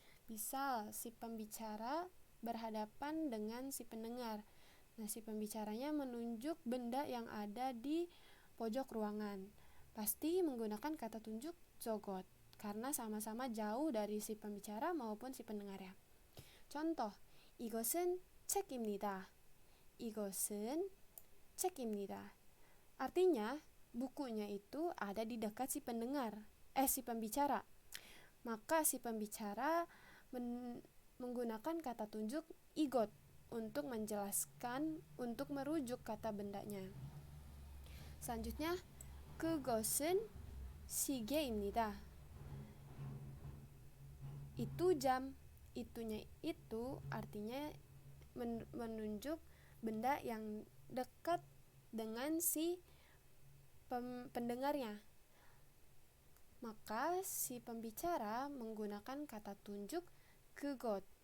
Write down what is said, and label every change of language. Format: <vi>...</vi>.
<id>Misal si pembicara berhadapan dengan si pendengar. Nah, si pembicaranya menunjuk benda yang ada di pojok ruangan. Pasti menggunakan kata tunjuk jogot, karena sama-sama jauh dari si pembicara maupun si pendengarnya. Contoh,</id> <ko>이것은 책입니다. 이것은 책입니다.</ko> <id>Artinya, bukunya itu ada di dekat si pembicara. Maka si pembicara menggunakan kata tunjuk igot untuk menjelaskan, untuk merujuk kata bendanya. Selanjutnya,</id> <ko>그것은 시계입니다.</ko> <id>Itu jam. Itunya itu artinya menunjuk benda yang dekat dengan si pendengarnya. Maka si pembicara menggunakan kata tunjuk 그것.</id>